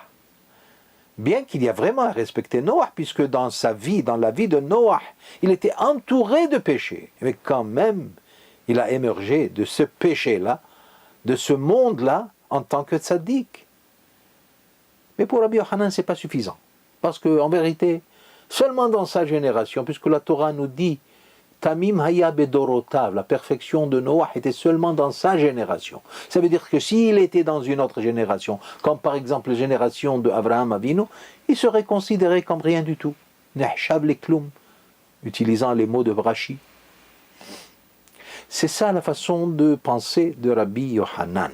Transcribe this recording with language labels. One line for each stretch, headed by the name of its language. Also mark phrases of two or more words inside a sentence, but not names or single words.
French: Bien qu'il y a vraiment à respecter Noach, puisque dans la vie de Noach, il était entouré de péchés. Mais quand même, il a émergé de ce péché-là, de ce monde-là, en tant que tzaddik. Mais pour Rabbi Yochanan, ce n'est pas suffisant. Parce qu'en vérité, seulement dans sa génération, puisque la Torah nous dit
Hebrew: תמים היה בדורותיו,
French: la perfection de Noach était seulement dans sa génération. Ça veut dire que s'il était dans une autre génération, comme par exemple la génération de Abraham Avinu, il serait considéré comme rien du tout.
Hebrew: נחשב לכלום,
French: utilisant les mots de Brashi. C'est ça la façon de penser de Rabbi Yochanan.